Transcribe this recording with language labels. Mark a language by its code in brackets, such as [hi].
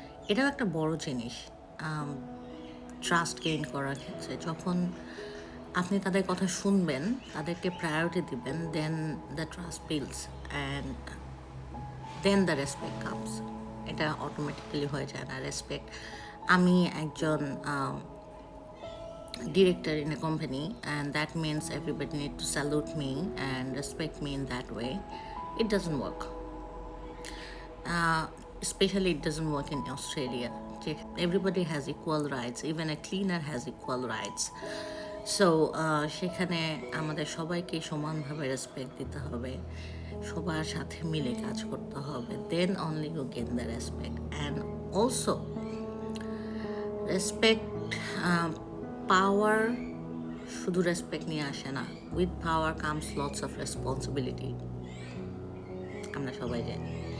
[bn] এটাও একটা বড় জিনিস ট্রাস্ট গেইন করার ক্ষেত্রে। যখন আপনি তাদের কথা শুনবেন, তাদেরকে প্রায়োরিটি দিবেন, [en] Then the trust builds and then the respect comes. [bn] এটা অটোমেটিক্যালি হয়ে যায় না রেসপেক্ট। আমি একজন [en] director in a company, and that means everybody need to salute me and respect me in that way. It doesn't work. Especially it doesn't work in Australia. Everybody has equal rights, even a cleaner has equal rights. [bn] So সেখানে আমাদের সবাইকে সমানভাবে respect দিতে হবে, সবার সাথে মিলে কাজ করতে হবে, [en] Then only you gain the respect. And also respect, power [bn] শুধু রেসপেক্ট নিয়ে আসে না, [en] with power comes lots of responsibility, [bn] আমরা সবাই জানি।